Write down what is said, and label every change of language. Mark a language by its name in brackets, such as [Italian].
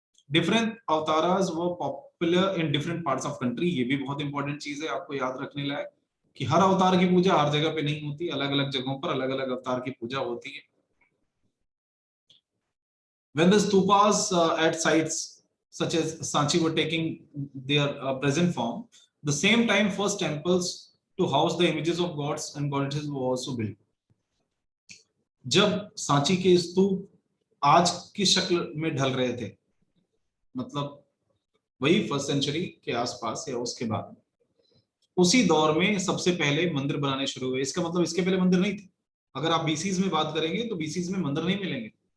[English] Different avatars were popular in different parts of country. [Hindi] ये भी बहुत इंपॉर्टेंट चीज है आपको याद रखने लायक कि हर अवतार की पूजा हर जगह पे नहीं होती, अलग अलग जगहों पर अलग अलग अवतार की पूजा होती है। [English] When the stupas at sites such as Sanchi were taking their present form, the same time first temples to house the images of gods and goddesses were also built. [Hindi] जब सांची के स्तूप आज की शक्ल में ढल रहे थे, मतलब वही फर्स्ट सेंचुरी के आसपास या उसके बाद, उसी दौर में सबसे पहले मंदिर बनाने शुरू हुए। इसका मतलब इसके पहले मंदिर नहीं थे। अगर आप बीसीज में बात करेंगे तो बीसीज में मंदिर नहीं मिलेंगे।